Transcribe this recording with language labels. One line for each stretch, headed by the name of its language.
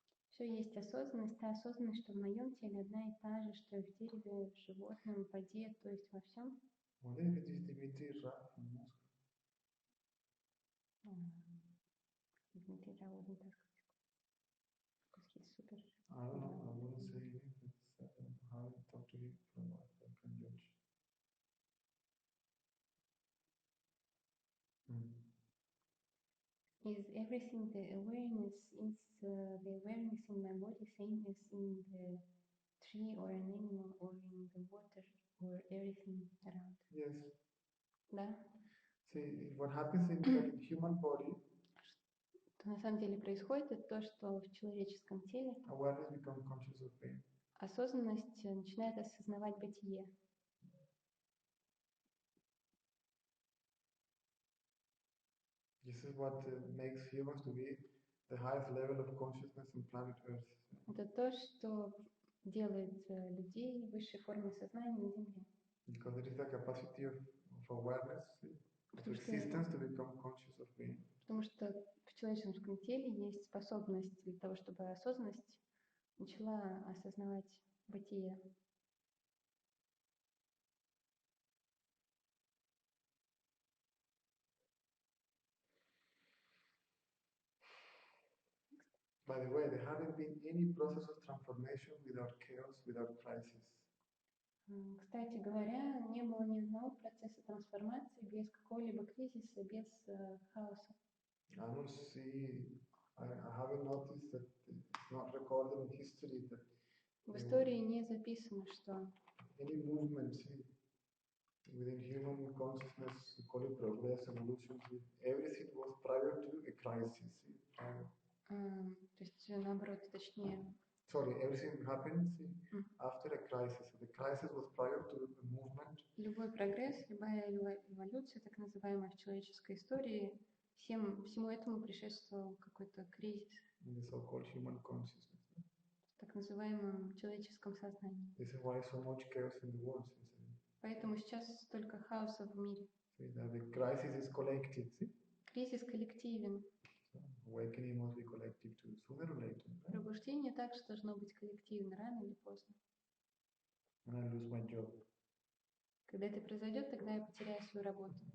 Russian: Все есть осознанность, та осознанность, что в моем теле одна и та же, что и в дереве, в животном, в воде, то есть во всем.
English: Wonder if it is Dmitry Ra from Moscow. Дмитрий Ра wouldn't ask this because he's super. I don't know. I wouldn't say anything. I haven't talked to him for a while. I can judge. Is everything the awareness is the awareness in my body same as in the tree or an animal or in the water or everything around? Yes.
Russian: Да.
English: See, what happens in the human body,
Russian: Что на самом деле происходит, это то, что в человеческом теле
English: awareness becomes conscious of pain.
Russian: осознанность начинает осознавать бытие.
English: This is what makes humans to be the highest level of consciousness on planet Earth.
Russian: Это то, что делает людей высшей формой сознания на Земле.
English: Because there is the capacity of awareness, of existence to become conscious of pain.
Russian: Потому что в человеческом теле есть способность для того, чтобы осознанность начала осознавать бытие.
English: By the way, there haven't been any process of transformation without chaos, without crisis.
Russian: Кстати говоря, не было ни одного процесса трансформации без какого-либо кризиса, без хаоса.
English: I don't see, I haven't noticed that it's not recorded in history that
Russian: В истории не записано, что
English: any movement within human consciousness, we call it progress, evolution, everything was prior to a crisis.
Russian: то есть наоборот, точнее.
English: Sorry, everything happened after a crisis. The crisis was prior to a movement.
Russian: Любой прогресс, любая эволюция, так называемая в человеческой истории, всему этому предшествовал какой-то кризис.
English: In the so-called human consciousness.
Russian: В так называемом человеческом сознании.
English: This is why so much chaos in the world.
Russian: Поэтому сейчас столько хаоса в мире.
English: The crisis is collective.
Russian: Кризис коллективен.
English: Awakening must be collective too, sooner or later.
Russian: Пробуждение также должно быть коллективно, рано или поздно.
English: When I lose my job.
Russian: Когда это произойдет, тогда я потеряю свою работу.